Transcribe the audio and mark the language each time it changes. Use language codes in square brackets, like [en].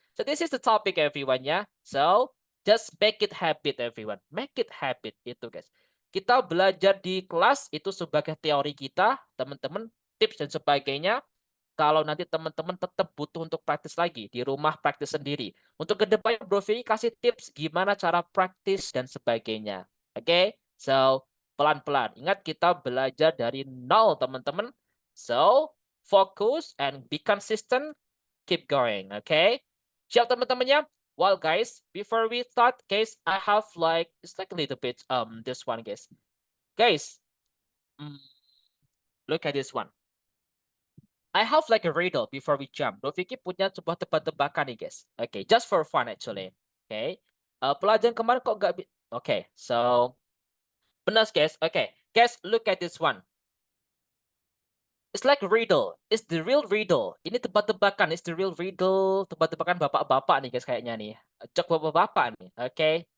[en] So this is the topic everyone ya. So just make it habit everyone. Make it habit itu guys. [id] Kita belajar di kelas itu sebagai teori kita, teman-teman, tips dan sebagainya. Kalau nanti teman-teman tetap butuh untuk praktis lagi di rumah, praktis sendiri. Untuk kedepannya Bro Vicky kasih tips gimana cara praktis dan sebagainya. Oke? So pelan-pelan. Ingat kita belajar dari nol teman-teman. [en] So focus and be consistent. Keep going. Okay? [id] Siap teman-temannya? [en] Well guys, before we start, guys, I have like it's like a little bit this one guys. Guys, look at this one. I have like a riddle before we jump. [id] Bro Vicky punya sebuah tebak-tebakan nih guys. [en] Okay, just for fun actually. Okay. [id] Pelajaran kemarin kok gak... [en] Okay, so benar guys. Okay, guys, look at this one. It's like a riddle. It's the real riddle. [id] Ini tebak-tebakan. [en] It's the real riddle. [id] Tebak-tebakan bapak-bapak nih guys kayaknya nih. Cok bapak-bapak nih. Okay.